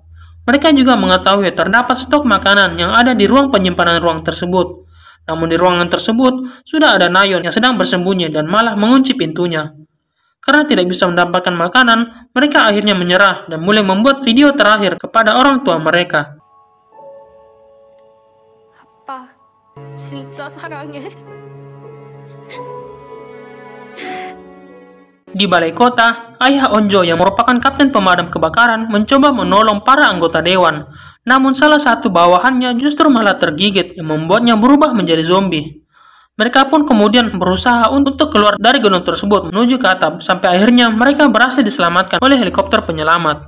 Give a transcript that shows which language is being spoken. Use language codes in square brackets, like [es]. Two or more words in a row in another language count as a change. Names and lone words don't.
[id] Mereka juga mengetahui terdapat stok makanan yang ada di ruang penyimpanan ruang tersebut. Namun di ruangan tersebut, sudah ada Nayeon yang sedang bersembunyi dan malah mengunci pintunya. Karena tidak bisa mendapatkan makanan, mereka akhirnya menyerah dan mulai membuat video terakhir kepada orang tua mereka. [ko] 아빠, 진짜 사랑해. [id] Di balai kota, ayah Onjo yang merupakan kapten pemadam kebakaran mencoba menolong para anggota dewan. Namun salah satu bawahannya justru malah tergigit yang membuatnya berubah menjadi zombie. Mereka pun kemudian berusaha untuk keluar dari gedung tersebut menuju ke atap sampai akhirnya mereka berhasil diselamatkan oleh helikopter penyelamat.